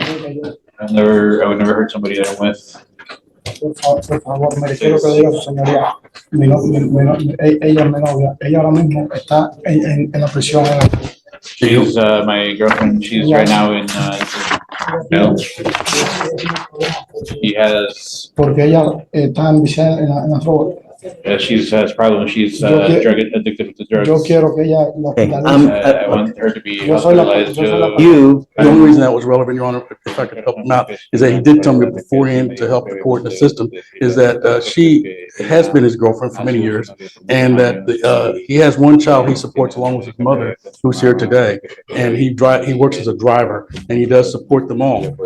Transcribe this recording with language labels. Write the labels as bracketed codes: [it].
[en] I would never hurt somebody that I'm with. [es] por favor, me refiero que diga su señoría, ella es mi novia, ella ahora mismo está en la prisión. [en] She's my girlfriend. She's right now in jail. He has. [es] Porque ella está enviciada en la droga. [en] She has problems. She's drug addicted to drugs. [es] Yo quiero que ella lo [en] I want her to be hospitalized. The only reason that was relevant, Your Honor, if I could help him out, is that he did tell me beforehand to help the court and assist him, is that she has been his girlfriend for many years, and that he has 1 child he supports along with his mother, who's here today, and he works as a driver, and he does support them all.